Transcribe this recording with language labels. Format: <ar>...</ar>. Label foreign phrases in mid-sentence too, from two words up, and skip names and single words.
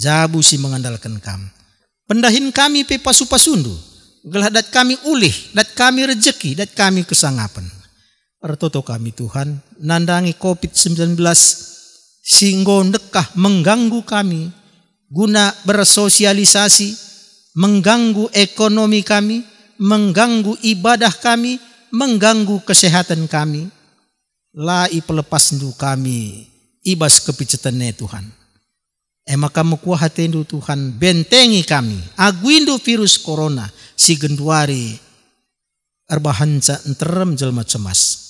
<btx>Jabu si mengandalkan kam. pendahin kami pe pasu-pasundu, gelah dat kami ulih, dat kami rejeki, dat kami kesangapan. Pertoto kami Tuhan, nandangi COVID-19 singgo nekah</btx> <id>mengganggu kami,</id> <btx>guna bersosialisasi,</btx> <id>mengganggu ekonomi kami, mengganggu ibadah kami, mengganggu kesehatan kami.</id> <btx>Lai pelepas ndu kami, ibas kepicetane Tuhan. Maka mukuah hatendu Tuhan, bentengi kami, aguindu virus corona, si genduari, erbahanca enterem jelma cemas.</btx>